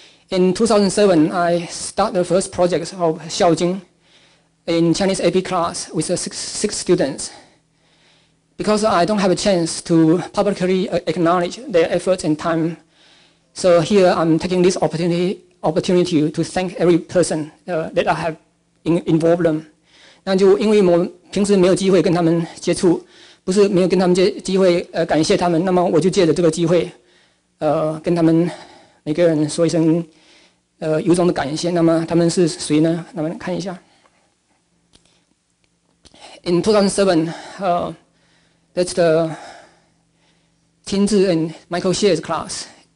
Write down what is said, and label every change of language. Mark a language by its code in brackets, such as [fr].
[en] In 2007, I started the first project of Xiaojing in Chinese AP class with six students. Because I don't have a chance to publicly acknowledge their efforts and time, so here I'm taking this opportunity to thank every person that I have involved them. [zh] 那就因为我平时没有机会跟他们接触，不是没有跟他们机会感谢他们，那么我就借着这个机会，跟他们每个人说一声由衷的感谢。那么他们是谁呢？那么看一下。 [en] In 2007, that's the Tinzi and Michael Shear's class.